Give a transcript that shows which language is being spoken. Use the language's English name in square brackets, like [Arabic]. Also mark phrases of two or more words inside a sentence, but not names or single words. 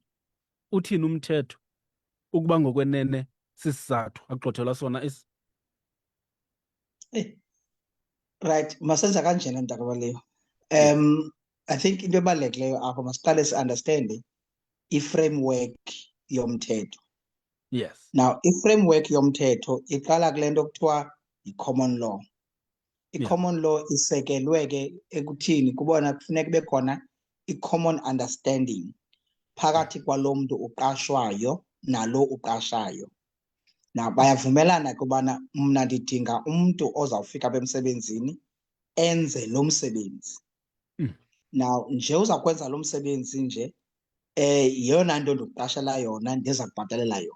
[Xhosa] Uthini umthetho ukuba ngokwenene sisizathu agxothelwa sona esi? Right, masenza kanjena mntakabaliwe. [English] I think [Xhosa] into ebalulekileyo apho masiqale si-understande i-framework yomthetho. [English] Yes. [Xhosa] Now, i-framework yomthetho iqala kule nto kuthiwa yi- [English] common law. [Xhosa] I- [English] common law [Xhosa] isekelwe ke ekuthini kubona kufuneka kube khona i- [English] common understanding [Xhosa] phakathi kwalo mntu uqashwayo nalo uqashayo. Now, bayavumelana kubana mna ndidinga umntu ozawufika apha emsebenzini enze lo msebenzi. Now, nje uza kwenza lo msebenzi nje, yeyona nto ndikuqashela yona ndiza kubhatalela yona.